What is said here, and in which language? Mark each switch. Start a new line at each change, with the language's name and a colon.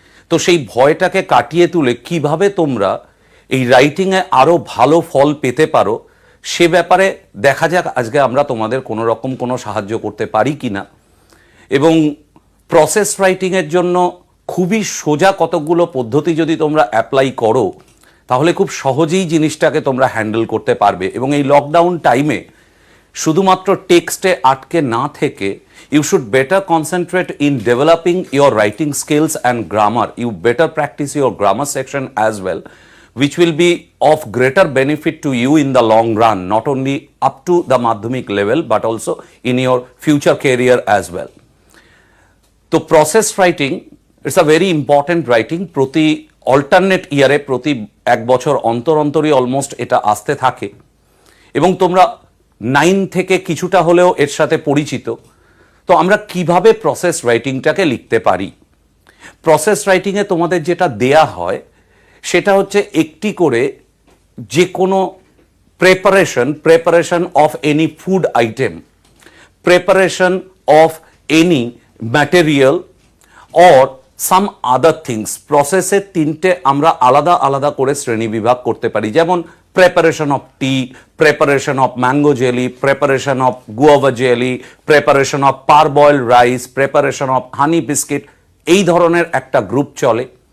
Bangla: তো সেই ভয়টাকে কাটিয়ে তুলে কিভাবে তোমরা এই রাইটিংয়ে আরও ভালো ফল পেতে পারো, সে ব্যাপারে দেখা যাক আজকে আমরা তোমাদের কোনো রকম কোনো সাহায্য করতে পারি কি না। এবং প্রসেস রাইটিংয়ের জন্য খুবই সোজা কতকগুলো পদ্ধতি যদি তোমরা অ্যাপ্লাই করো, তাহলে খুব সহজেই জিনিসটাকে তোমরা হ্যান্ডেল করতে পারবে। এবং এই লকডাউন টাইমে শুধুমাত্র টেক্সটে আটকে না থেকে,
English: you should better concentrate in developing your writing skills and grammar. You better practice your grammar section as well, which will be of greater benefit to you in the long run, not only up to the madhyamik level but also in your future career as well.
Bangla: তো process writing,
English: It's a very important writing.
Bangla: প্রতি alternate ইয়ারে, প্রতি এক বছর অন্তর অন্তরই almost এটা আসতে থাকে, এবং তোমরা 9 থেকে কিছুটা হলেও এর সাথে পরিচিত। তো আমরা কিভাবে প্রসেস রাইটিংটাকে লিখতে পারি? প্রসেস রাইটিংয়ে তোমাদের যেটা দেয়া হয় সেটা হচ্ছে একটি করে যে কোনো
English: Preparation of any food item, preparation of any material or some other things.
Bangla: প্রসেসের 3টে আমরা আলাদা আলাদা করে শ্রেণীবিভাগ করতে পারি, যেমন
English: preparation of tea, preparation of mango jelly, preparation of guava jelly, preparation of parboiled rice, preparation of honey biscuit,
Bangla: এই ধরনের একটা গ্রুপ চলে।